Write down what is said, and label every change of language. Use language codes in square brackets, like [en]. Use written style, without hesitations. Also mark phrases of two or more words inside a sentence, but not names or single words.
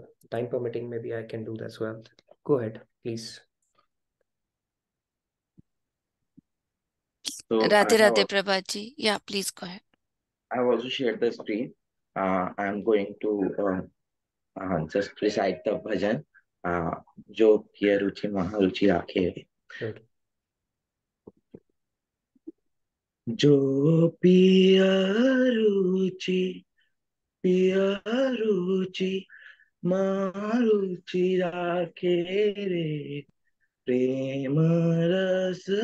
[en] Time permitting, maybe I can do that as well. Go ahead, please. So Radhe Radhe Prabhatji. Yeah, please go ahead. I have also shared the screen. I'm going to just recite the bhajan. [hi] जो किया रुचि महारुचि राखे जो पिया रुचि महारुचि राखे रे प्रेम रस